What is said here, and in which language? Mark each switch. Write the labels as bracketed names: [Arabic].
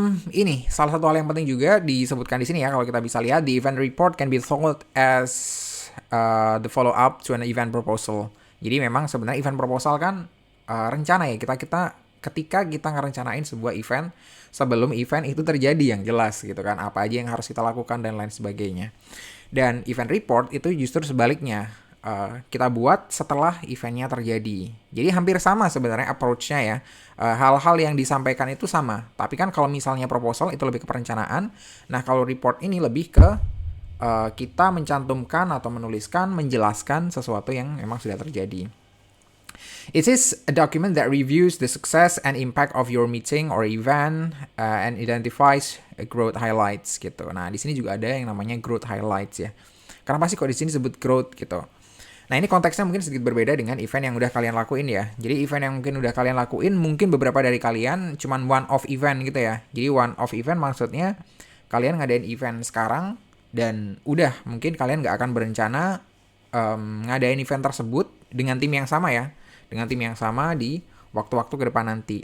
[Indonesian] Ini salah satu hal yang penting juga disebutkan di sini ya. Kalau kita bisa lihat, [English] the event report can be thought as the follow up to an event proposal. [Indonesian] Jadi memang sebenarnya event proposal kan rencana ya, ketika kita ngerencanain sebuah event sebelum event itu terjadi yang jelas gitu kan, apa aja yang harus kita lakukan dan lain sebagainya. Dan event report itu justru sebaliknya, kita buat setelah eventnya terjadi. Jadi hampir sama sebenarnya approach-nya ya. Hal-hal yang disampaikan itu sama, tapi kan kalau misalnya proposal itu lebih ke perencanaan, nah kalau report ini lebih ke kita mencantumkan atau menuliskan, menjelaskan sesuatu yang memang sudah terjadi. [English] It is a document that reviews the success and impact of your meeting or event and identifies growth highlights gitu. [Indonesian] Nah, di sini juga ada yang namanya growth highlights ya. Kenapa sih kok di sini sebut growth gitu? Nah, ini konteksnya mungkin sedikit berbeda dengan event yang udah kalian lakuin ya. Jadi event yang mungkin udah kalian lakuin, mungkin beberapa dari kalian cuman one off event gitu ya. Jadi one off event maksudnya kalian ngadain event sekarang dan udah mungkin kalian nggak akan berencana ngadain event tersebut dengan tim yang sama ya, dengan tim yang sama di waktu-waktu ke depan nanti.